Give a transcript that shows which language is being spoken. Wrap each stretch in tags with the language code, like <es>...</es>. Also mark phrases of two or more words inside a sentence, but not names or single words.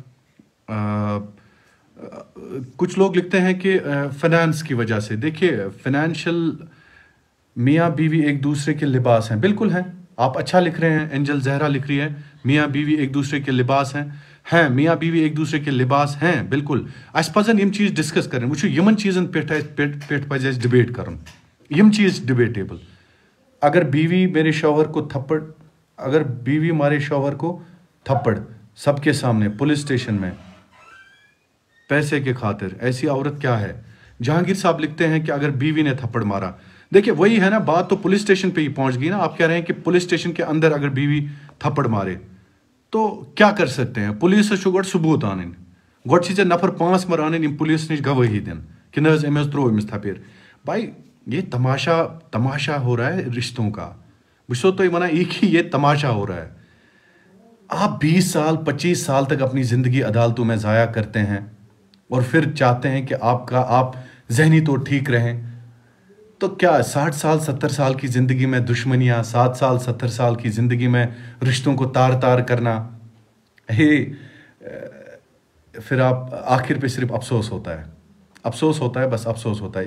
<ur>کچھ لوگ لکھتے ہیں کہ فنانس کی وجہ سے، دیکھیے فنینشل میاں بیوی ایک دوسرے کے لباس ہیں، بالکل ہیں. آپ اچھا لکھ رہے ہیں، اینجل زہرا لکھ رہی ہے میاں بیوی ایک دوسرے کے لباس ہیں. میاں بیوی ایک دوسرے کے لباس ہیں، بالکل.</ur> <ks>اس پزن یم چیز</ks> <ur>ڈسکس کریں،</ur> <ks>وچھو یمن چیزن پیٹ پزِ اسہِ ڈبیٹ کرن، یم چیز ڈبیٹیبل.</ks> <ur>اگر بیوی میرے شوہر کو تھپڑ، اگر بیوی مارے شوہر کو تھپڑ سب کے سامنے پولیس اسٹیشن میں پیسے کے خاطر، ایسی عورت کیا ہے؟ جہانگیر صاحب لکھتے ہیں کہ اگر بیوی نے تھپڑ مارا، دیکھیں وہی ہے نا بات، تو پولیس اسٹیشن پہ ہی پہنچ گئی نا. آپ کہہ رہے ہیں کہ پولیس اسٹیشن کے اندر اگر بیوی تھپڑ مارے تو کیا کر سکتے ہیں؟</ur> <ks>پولیس گۄڈٕ ثبوت آنٕنۍ، گۄڈٕ چھِ ژےٚ نفر 5 مر انٕنۍ یِم پولیس نش گوٲہی دِن کہ نہ حظ أمۍ حظ ترٛوو أمِس تھپیر.</ks> <ur>بھائی یہ تماشا ہو رہا ہے رشتوں کا.</ur> <ks>بہٕ چھُسو تۄہہِ وَنان</ks> <ur>یہ تماشا ہو رہا ہے. آپ 20 سال 25 سال تک اپنی زندگی عدالتوں میں ضائع کرتے ہیں اور پھر چاہتے ہیں کہ آپ ذہنی طور ٹھیک رہیں. تو کیا 60 سال 70 سال کی زندگی میں دشمنیاں، 7 سال 70 سال کی زندگی میں رشتوں کو تار کرنا، پھر آپ آخر پہ صرف افسوس ہوتا ہے، بس افسوس ہوتا ہے.</ur>